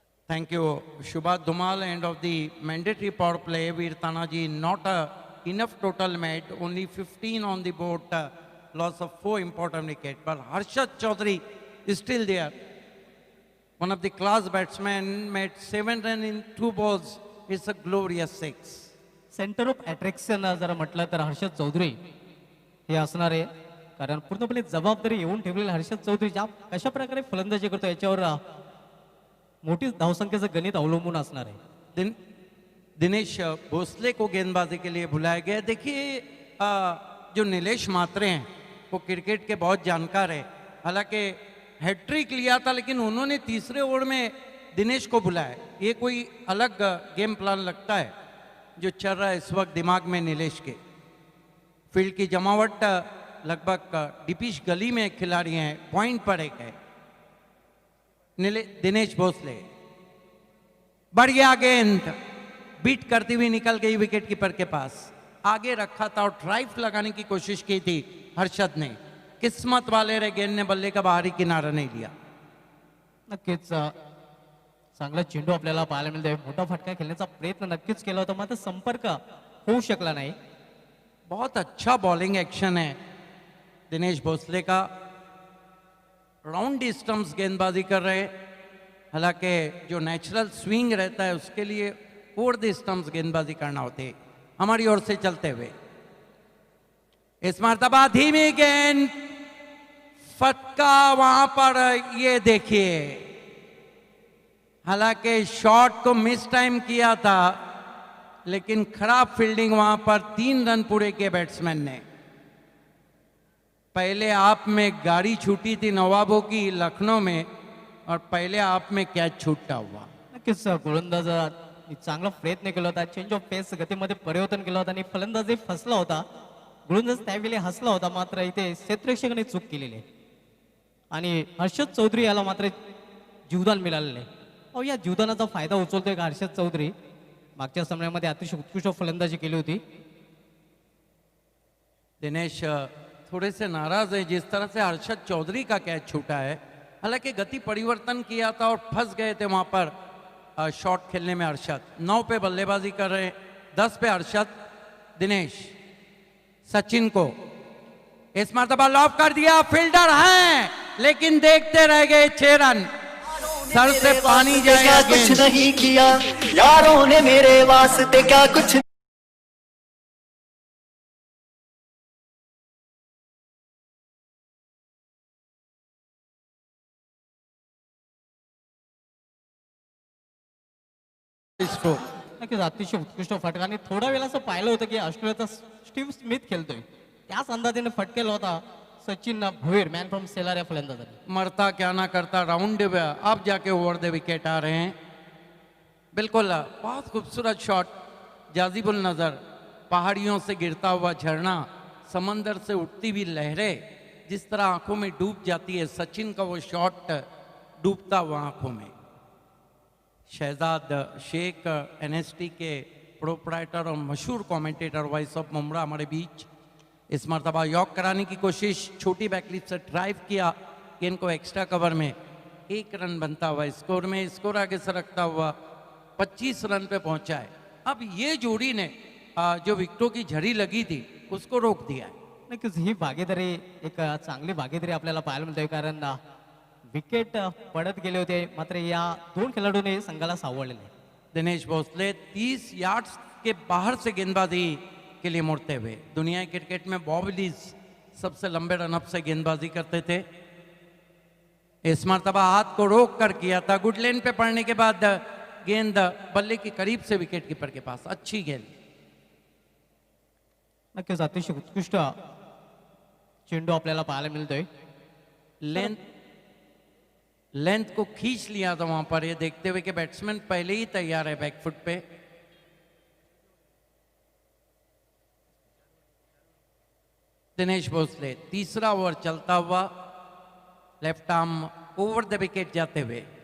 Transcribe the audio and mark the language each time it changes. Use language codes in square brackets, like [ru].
[en] Thank you, Shubhat Dhumal. End of the mandatory power play. Veer Tanaji not enough total made, only 15 on the board, loss of 4 important wickets. But Harshad Chaudhary is still there. One of the class batsmen made 7 runs in 2 balls. It's a glorious 6. [mr] Centre of attraction जर म्हटलं तर हर्षद चौधरी हे असणार आहे. कारण पूर्णपणे जबाबदारी येऊन ठेवलेली हर्षद चौधरी ज्या कशा प्रकारे फलंदाजी करतो याच्यावर मोठी धावसंख्येचं गणित अवलंबून असणार आहे. [hi] दिनेश भोसले को गेंदबाजी के लिए बुलाया गया. देखिए जो नीलेश मात्रे हैं वो क्रिकेट के बहुत जानकार है. हालांकि हैट्रिक लिया था, लेकिन उन्होंने तीसरे ओवर में दिनेश को बुलाया. ये कोई अलग गेम प्लान लगता है जो चल रहा है इस वक्त दिमाग में नीलेश के. फील्ड की जमावट लगभग डिपिश गली में खिलाड़ी हैं, पॉइंट पर एक है. दिनेश भोसले, बढ़िया गेंद बीट करती हुई निकल गई विकेट कीपर के पास. आगे रखा था और ड्राइव लगाने की कोशिश की थी हर्षद ने. किस्मत वाले रे, गेंद ने बल्ले का बाहरी किनारा नहीं लिया. [mr] नक्कीच चांगला चेंडू आपल्याला पाहायला मिळतोय. मोठा फटका खेळण्याचा प्रयत्न नक्कीच केला होता, मात्र संपर्क होऊ शकला नाही. [hi] बहुत अच्छा बॉलिंग एक्शन है दिनेश भोसले का. राउंड स्टंप्स गेंदबाजी कर रहे. हालांकि जो नेचुरल स्विंग रहता है उसके लिए ओवर द स्टंप्स गेंदबाजी करना होते. हमारी ओर से चलते हुए इस मर्तबा धीमी गेंद, फटका वहां पर. ये देखिए, हालांकि शॉट को मिस टाइम किया था, लेकिन खराब फील्डिंग वहां पर. 3 रन पूरे किए बैट्समैन ने. पहले आप में गाड़ी छूटी थी नवाबों की लखनऊ में, और पहले आप में कैच छूटा हुआ. [mr] नक्कीच गोलंदाज चांगला प्रयत्न केला होता. चेंज ऑफ पेस गतीमध्ये परिवर्तन केलं होतं आणि फलंदाजही फसला होता. गोलंदाज त्यावेळी हसला होता, मात्र इथे क्षेत्ररक्षकाने चूक केलेली आहे आणि हर्षद चौधरी याला मात्र जीवदान मिळालेलं आहे. अहो, या जीवदानाचा फायदा उचलतोय का हर्षद चौधरी? मागच्या सामन्यामध्ये अतिशय उत्कृष्ट फलंदाजी केली होती. [hi] दिनेश थोड़े से नाराज है जिस तरह से हर्षद चौधरी का कैच छूटा है. हालांकि गति परिवर्तन किया था और फंस गए थे वहां पर शॉट खेलने में हर्षद. 9 पे बल्लेबाजी कर रहे, 10 पे हर्षद. दिनेश सचिन को इस मरतबा लॉफ कर दिया. फील्डर हैं लेकिन देखते रह गए. 6 रन. सर से पानी जाएगा. कुछ नहीं किया यारों ने मेरे वास्ते, क्या कुछ [mr] नक्कीच अतिशय उत्कृष्ट फटका. आणि थोडा वेळ असं पाहिलं होतं की ऑस्ट्रेलियाचा स्टीव्ह स्मिथ खेळतोय, त्याच अंदाजाने फटकेला होता Sachin Bhoir man from seller या फलंदाजाने. [hi] मरता क्या ना करता राउंड अब जाके ओवर द विकेट आ रहे हैं. बिल्कुल बहुत खूबसूरत शॉट, जाजिबुल नजर, पहाड़ियों से गिरता हुआ झरना, समंदर से उठती हुई लहरें जिस तरह आंखों में डूब जाती है, सचिन का वो शॉट डूबता हुआ आंखों में. शहजाद शेख एनएसटी के प्रोपराइटर और मशहूर कमेंटेटर वॉइस ऑफ मुमरा हमारे बीच. इस मरतबा यॉक कराने की कोशिश, छोटी बैकलिप से ड्राइव किया, गेंद को एक्स्ट्रा कवर में 1 रन बनता हुआ स्कोर में, स्कोर आगे सरकता हुआ 25 रन पे पहुंचा है. अब ये जोड़ी ने जो विकेटों की झड़ी लगी थी उसको रोक दिया है. [mr] नक्कीच ही भागीदारी एक चांगली भागीदारी आपल्याला पाहायला मिळते, कारण विकेट पडत गेले होते, मात्र या 2 खेळाडूंनी संघाला सावरलेले. [hi] दिनेश भोसले 30 यार्ड्स के बाहर से गेंदबाजी के लिए मुड़ते हुए. दुनिया के क्रिकेट में बॉब विलीज सबसे लंबे रनअप से गेंदबाजी करते थे. इस मरतबा हाथ को रोक कर किया था. गुड लेन पे पड़ने के बाद गेंद बल्ले के करीब से विकेट कीपर के पास. अच्छी गेंद. [mr] नक्कीच अतिशय उत्कृष्ट चेंडू आपल्याला पाहायला मिळतोय. [hi] लेंथ को खींच लिया था वहां पर, ये देखते हुए कि बैट्समैन पहले ही तैयार है बैकफुट पे. दिनेश भोसले तीसरा ओवर चलता हुआ, left arm over the wicket जाते हुए.